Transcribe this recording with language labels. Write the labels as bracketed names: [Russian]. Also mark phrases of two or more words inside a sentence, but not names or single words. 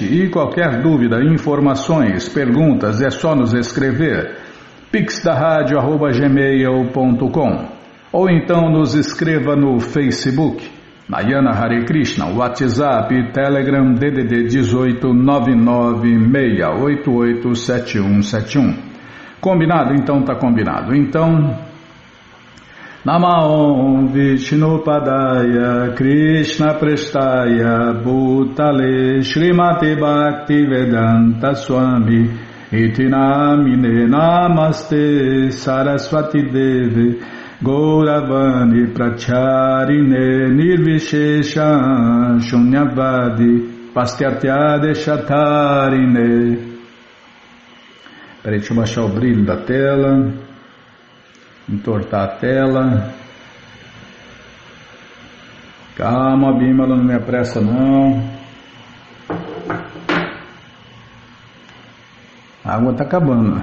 [Portuguese] E qualquer dúvida, informações, perguntas, é só nos escrever pixdaradio@gmail.com ou então nos escreva no Facebook, Nayana Hare Krishna, WhatsApp, Telegram, DDD 18 996887171. Combinado? Então tá combinado. Então, [Sanskrit] Namaon Vishnupadaya Krishna Prestaya Bhutale Srimati Bhaktivedanta Swami Iti Namine Namaste Saraswati Deve Gauravani Pracharine Nirvishesha Shunyavadi Pastyatya Shatarine. [Portuguese] Peraí, deixa eu baixar o brilho da tela, entortar a tela. Calma, Bímala, não me apressa não. A água está acabando.